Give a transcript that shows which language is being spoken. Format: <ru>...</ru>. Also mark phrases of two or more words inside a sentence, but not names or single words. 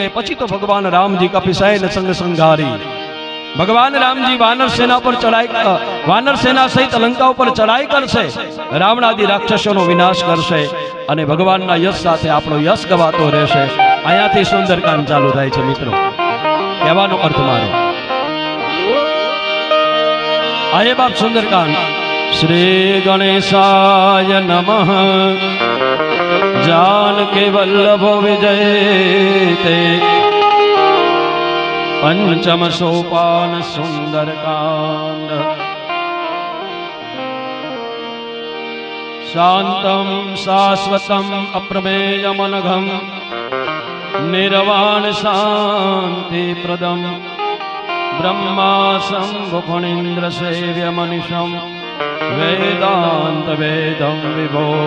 <gu>પછી તો ભગવાન રામજી કપિસાય ને સંગ સંઘારી. ભગવાન રામજી વાનર સેના પર ચડાઈ, વાનર સેના સહિત લંકા ઉપર ચડાઈ કરશે, રાવણાદી રાક્ષસોનો વિનાશ કરશે, અને ભગવાનના યશ સાથે આપણો યશ ગવાતો રહેશે. અહીંયાથી સુંદરકાંડ ચાલુ થાય છે મિત્રો. કહેવાનો અર્થ મારો આયે બાપ સુંદરકાંડ.</gu> <sa>श्री गणेशाय नमः. जानकी वल्लभो विजयते पंचम सोपान सुंदरकांड. शांतम शाश्वतम अप्रमेयमनघम निर्वाण शांति प्रदम ब्रह्मा शंभु फणीन्द्र सेव्य मनीषम वेदांत वेदम विभो</sa>